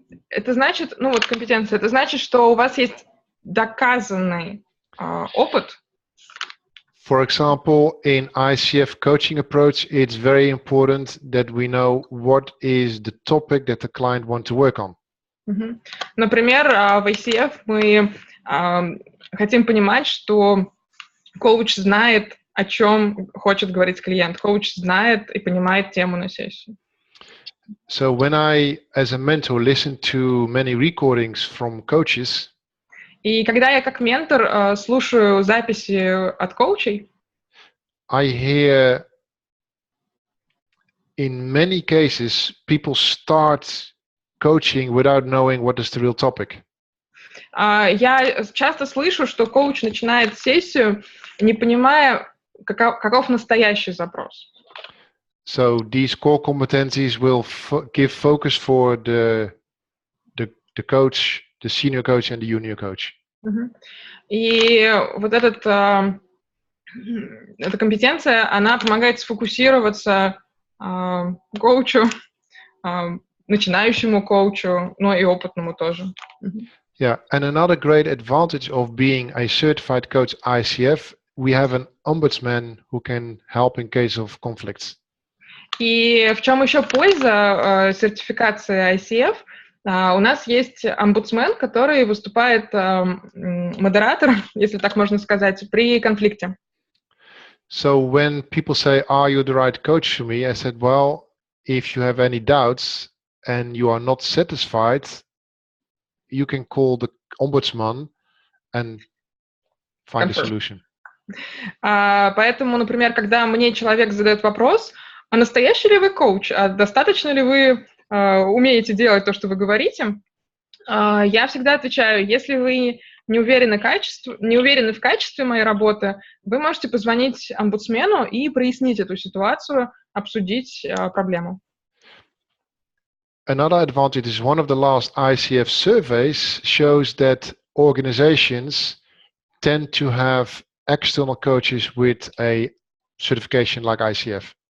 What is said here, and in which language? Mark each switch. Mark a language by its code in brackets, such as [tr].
[ru] Это значит, ну вот компетенция, это значит, что у вас есть доказанный опыт. [en] For example, in ICF coaching approach, it's very important that we know what is the topic that the client wants to work on. [ru] Например, в ICF мы хотим понимать, что коуч знает, о чем хочет говорить клиент. Коуч знает и понимает тему на сессии. [en] So when I, as a mentor, listen to many recordings from coaches, [ru] И когда я как ментор слушаю записи от коучей, [en] I hear in many cases people start coaching without knowing what is the real topic. [ru] я часто слышу, что коуч начинает сессию, не понимая, каков настоящий запрос. [en] So these core competencies will give focus for the coach, the senior coach and the junior coach. [ru] И вот эта компетенция, она помогает сфокусироваться коучу, начинающему коучу, но и опытному тоже. [en] Yeah, and another great advantage of being a certified coach ICF, we have an ombudsman who can help in case of conflicts. [ru] И в чем еще польза сертификации ICF? У нас есть омбудсмен, который выступает модератором, если так можно сказать, при конфликте. [en] So when people say, "Are you the right coach for me?" I said, "Well, if you have any doubts and you are not satisfied, you can call the ombudsman and find a solution." [ru] Поэтому, например, когда мне человек задает вопрос, а настоящий ли вы коуч, а достаточно ли вы умеете делать то, что вы говорите, я всегда отвечаю, если вы не уверены в качестве моей работы, вы можете позвонить омбудсмену и прояснить эту ситуацию, обсудить проблему. [en] Another advantage is one of the last ICF surveys shows that organizations tend to have external coaches with a certification like ICF.